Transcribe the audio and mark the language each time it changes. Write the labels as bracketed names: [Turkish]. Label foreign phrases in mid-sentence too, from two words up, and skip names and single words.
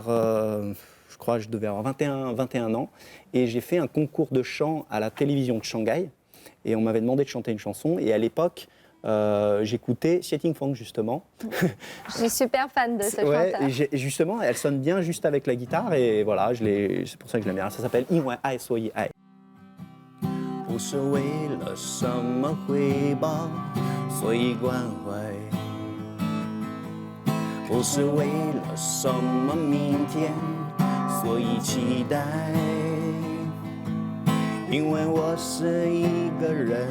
[French] je crois que je devais avoir 21 ans. Et j'ai fait un concours de chant à la télévision de Shanghai. Et on m'avait demandé de chanter une chanson. Et à l'époque... j'écoutais Xie Tingfeng, justement. Je suis super fan de ce chanteur. Et justement, elle sonne bien juste avec la guitare et voilà, c'est pour ça que je l'aime bien. Ça s'appelle [Chinese] 因为爱所以爱。不是为了什么回报，所以关怀；不是为了什么明天，所以期待。因为我是一个人。